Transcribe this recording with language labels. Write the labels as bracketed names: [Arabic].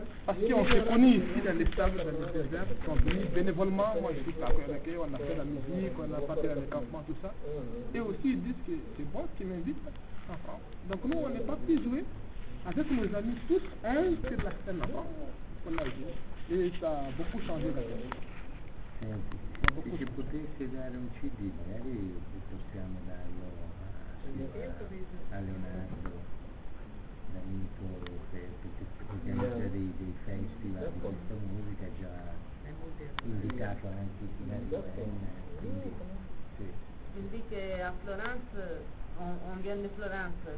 [French] Parce qu'on s'est connus ici dans les sables, dans les déserts, ils sont venus bénévolement. Moi, je suis parti avec eux, on a fait la musique, on a parti dans les campements, tout ça. Et aussi, ils disent que c'est bon qu'ils m'invitent en France. Donc nous, on est parti jouer avec nos amis tous, un sur la scène en France. On a joué. Et ça a beaucoup changé là-bas. [Italian] Senti, se ci potesse dare un CD, magari possiamo darlo a Leonardo D'Amico per organizzare dei festival di questa musica, già invitato anche la Rivenna, quindi sì. [French] Il dit qu'à Florence, on vient de Florence,